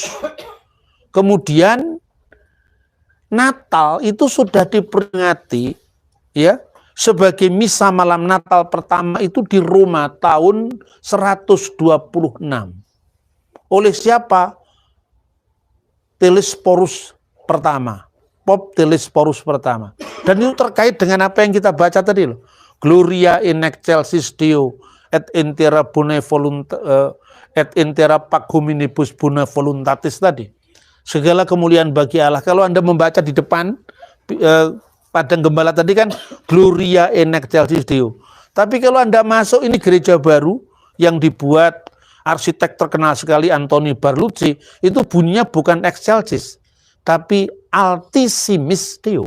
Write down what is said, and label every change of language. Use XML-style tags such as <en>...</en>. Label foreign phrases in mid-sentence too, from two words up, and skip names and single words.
<id>Kemudian Natal itu sudah diperingati ya sebagai misa malam Natal pertama itu di Roma tahun 126. oleh siapa? Telesphorus pertama, Pope Telesphorus pertama. Dan itu terkait dengan apa yang kita baca tadi loh.</id> <la>Gloria in excelsis Deo et intera et intera pac hominibus bone voluntatis tadi.</la> <id>Segala kemuliaan bagi Allah. Kalau Anda membaca di depan padang gembala tadi kan</id> <la>Gloria in excelsis Deo.</la> <id>Tapi kalau Anda masuk, ini gereja baru yang dibuat arsitek terkenal sekali Antoni Barlucci, itu bunyinya bukan excelsis, tapi</id> <la>Altissimis Deo.</la>